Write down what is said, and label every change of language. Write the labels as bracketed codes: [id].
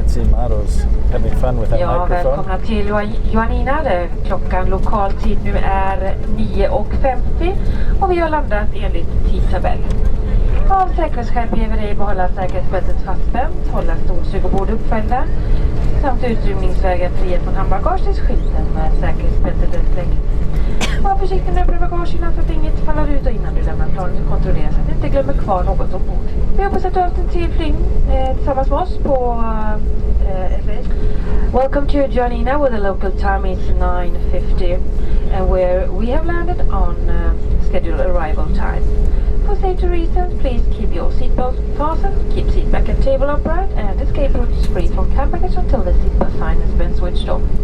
[en] Maro's having fun with her [sv] Ja, [en] microphone. [sv] välkomna till Ioannina. Klockan lokal tid nu är 9:50 och vi har landat enligt tidtabell. Av säkerhetsskäl ber vi dig behålla säkerhetsbältet fastspänt, hålla stolsug och bord uppfällda samt utrymningsvägar frihet från handbagage tills skylten med säkerhetsbältet är släckt. Var försiktig med bagagen så att inget faller ut och innan du lämnar planet och kontrollera så att du inte glömmer kvar något ombord. Vi hoppas att du har haft en trevlig flygning tillsammans med oss på SAS. [en] Welcome to Ioannina, where the local time is 9:50 and where we have landed on scheduled arrival time. For safety reasons, please keep your seatbelt fastened, keep seat back and table upright, and escape routes free from cabin baggage until the seatbelt sign has been switched off.